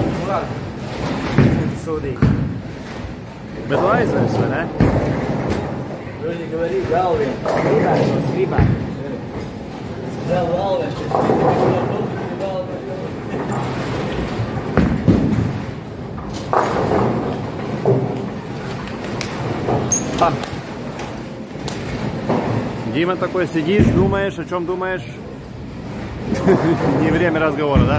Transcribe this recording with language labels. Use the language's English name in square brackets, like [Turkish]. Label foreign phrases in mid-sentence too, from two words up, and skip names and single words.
[Latvian] Sūdīgi. Bet tu aizvers, vai ne? Viņi говорит, vēl vien. Gribētu. Vēl vien. [Russian] Дима такой сидишь, думаешь, о чем думаешь? Не время разговора, да?